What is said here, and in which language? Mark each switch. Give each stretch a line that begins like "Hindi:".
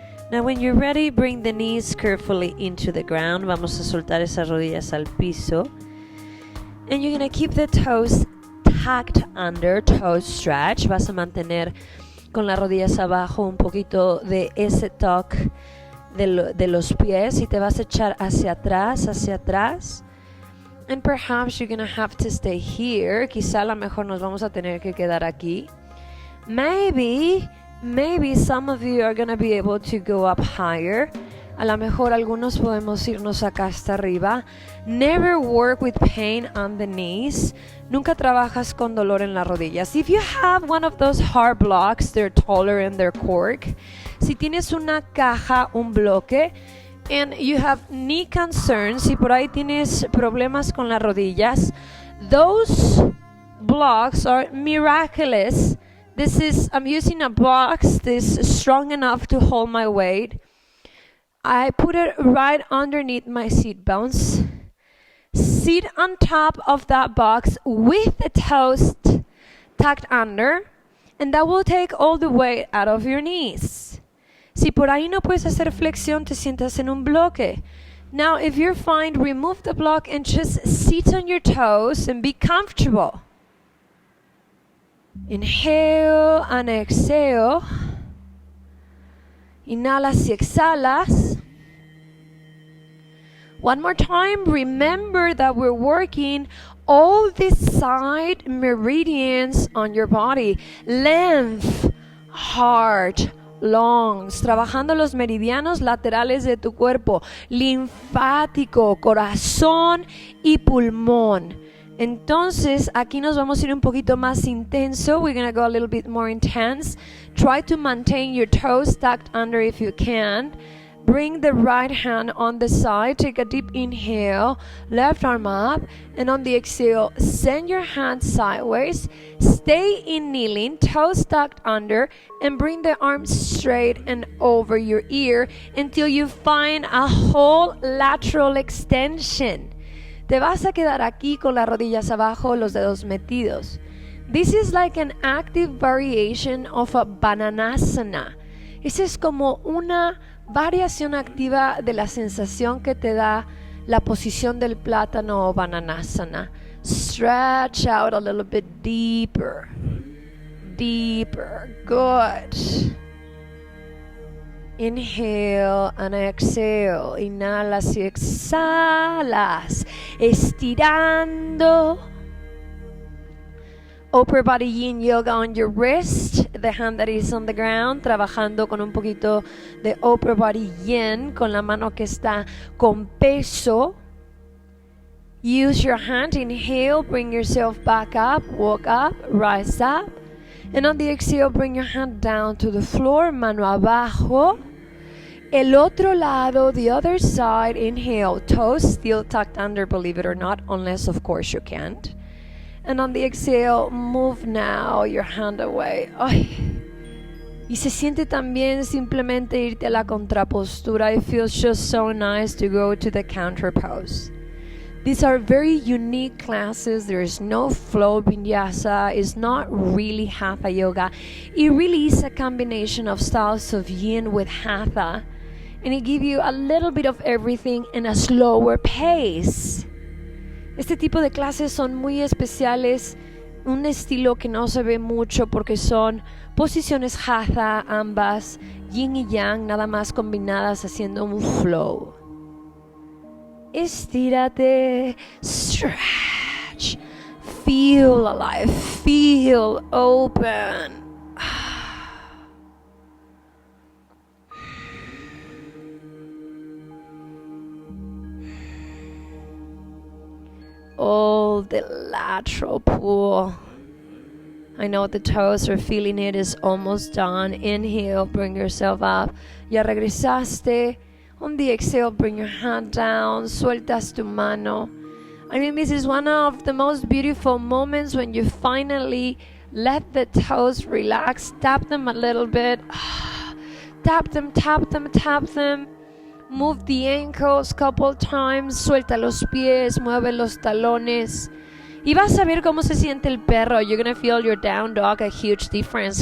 English: Now when you're ready, bring the knees carefully into the ground.
Spanish: Vamos a soltar esas rodillas al piso.
English: And you're going to keep the toes tucked under, toe stretch.
Spanish: Vas a mantener con las rodillas abajo un poquito de ese tuck de los pies y te vas a echar hacia atrás.
English: And perhaps you're going to have to stay here.
Spanish: Quizá a lo mejor nos vamos a tener que quedar aquí.
English: Maybe some of you are going to be able to go up higher.
Spanish: A lo mejor algunos podemos irnos acá hasta arriba.
English: Never work with pain on the knees.
Spanish: Nunca trabajas con dolor en las rodillas.
English: If you have one of those hard blocks, they're taller and they're cork.
Spanish: Si tienes una caja, un bloque,
English: and you have knee concerns,
Spanish: si por ahí tienes problemas con las rodillas,
English: those blocks are miraculous. I'm using a box this is strong enough to hold my weight. I put it right underneath my seat bones. Sit on top of that box with the toes tucked under, and that will take all the weight out of your knees.
Spanish: Si por ahí no puedes hacer flexión, te sientas en un bloque.
English: Now, if you're fine, remove the block and just sit on your toes and be comfortable. Inhale and exhale.
Spanish: Inhalas y exhalas.
English: One more time, remember that we're working all the side meridians on your body. Length, heart, lungs,
Spanish: trabajando los meridianos laterales de tu cuerpo, linfático, corazón y pulmón. Entonces, aquí nos vamos a ir un poquito más intenso.
English: We're going to go a little bit more intense. Try to maintain your toes tucked under if you can. Bring the right hand on the side. Take a deep inhale. Left arm up. And on the exhale, send your hand sideways. Stay in kneeling, toes tucked under. And bring the arms straight and over your ear until you find a whole lateral extension.
Spanish: Te vas a quedar aquí con las rodillas abajo, los dedos metidos.
English: This is like an active variation of a bananasana.
Spanish: Esa es como una variación activa de la sensación que te da la posición del plátano o bananasana.
English: Stretch out a little bit deeper. Deeper. Good. Inhale and exhale.
Spanish: Inhalas y exhalas. Estirando.
English: Upper body yin yoga on your wrist. The hand that is on the ground.
Spanish: Trabajando con un poquito de upper body yin. Con la mano que está con peso.
English: Use your hand. Inhale. Bring yourself back up. Walk up. Rise up. And on the exhale, bring your hand down to the floor.
Spanish: Mano abajo. El otro lado,
English: the other side, inhale, toes still tucked under, believe it or not, unless of course you can't. And on the exhale, move now your hand away. Ay.
Spanish: Y se siente también simplemente irte a la contrapostura.
English: It feels just so nice to go to the counter pose. These are very unique classes. There is no flow vinyasa. It's not really hatha yoga. It really is a combination of styles of yin with hatha. And it gives you a little bit of everything in a slower pace.
Spanish: Este tipo de clases son muy especiales, un estilo que no se ve mucho porque son posiciones hatha, ambas, yin y yang, nada más combinadas haciendo un flow. Estírate,
English: stretch, feel alive, feel open. All the lateral pull I know the toes are feeling it. It's almost done. Inhale, bring yourself up.
Spanish: Ya regresaste.
English: On the exhale, bring your hand down.
Spanish: Sueltas tu mano.
English: I mean, this is one of the most beautiful moments when you finally let the toes relax. Tap them a little bit. Tap them, tap them, tap them. Move the ankles couple times.
Spanish: Suelta los pies. Mueve los talones. Y vas a ver cómo se siente el perro.
English: You're going to feel your down dog, a huge difference.